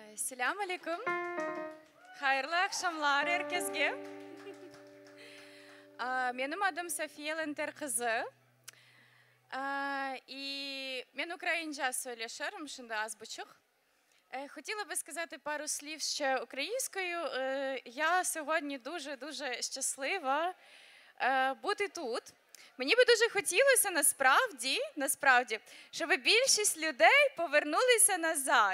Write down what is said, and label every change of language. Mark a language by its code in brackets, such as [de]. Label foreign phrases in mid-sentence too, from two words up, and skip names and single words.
[ar] السلام عليكم. [crh] Hayırlı akşamlar herkese. Benim adım Safiye Lenter kızı. І мен українська söyleşirim şimdi az buçuk. [uk] Хотіла би сказати пару слів ще українською. Я сьогодні дуже щаслива бути тут. Мені би дуже хотілося насправді, щоб більшість людей повернулися назад.